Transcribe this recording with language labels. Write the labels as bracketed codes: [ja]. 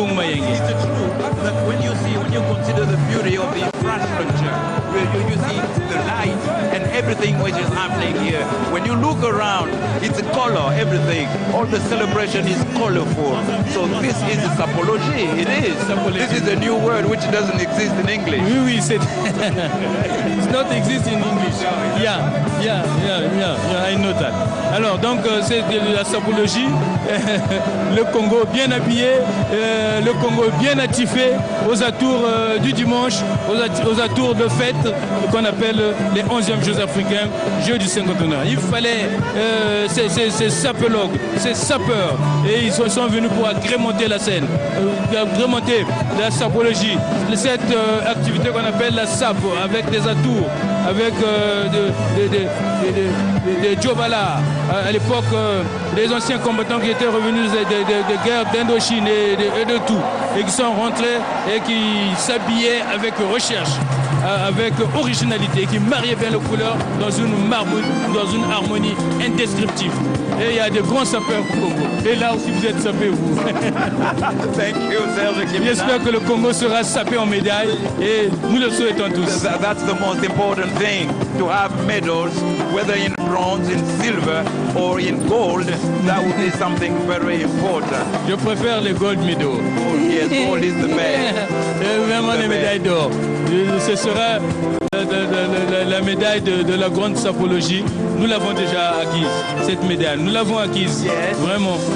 [en] Is it true that when you consider the beauty of the infrastructure, where you see the light and everything which is happening here, when you look around, it's a color, everything. All the celebration is colorful. So this is sapology. It is. This is a new word which doesn't exist in English. Oui, it's not exist in English. Yeah, I know that. [fr] Alors, donc, c'est de la sapologie. Le Congo bien habillé, le Congo bien attifé aux atours du dimanche, aux atours de fête qu'on appelle les 11e Jeux africains, Jeux du cinquantenaire. Il fallait ces sapologues, ces sapeurs, et ils sont venus pour agrémenter la scène, agrémenter la sapologie, cette activité qu'on appelle la sape, avec des atours, avec des Djobala. À l'époque, les anciens combattants qui étaient revenus des guerres d'Indochine et de tout, et qui sont rentrés et qui s'habillaient avec recherche, avec originalité, qui mariaient bien les couleurs dans une harmonie indescriptible. Et il y a des grands sapeurs au Congo. Et là aussi, vous êtes sapés, vous. [en] Thank you, Serge. [fr] J'espère que le Congo sera sapé en médaille et nous le souhaitons tous. [en] That's the most important thing, to have medals, whether in bronze, in silver or in gold. That would be something very important. [fr] Je préfère les [en] gold medals. Yes, gold is the best. [fr] Vraiment les médailles d'or. Ce sera la médaille de la grande sapologie. Nous l'avons déjà acquise, cette médaille. Nous l'avons acquise, vraiment.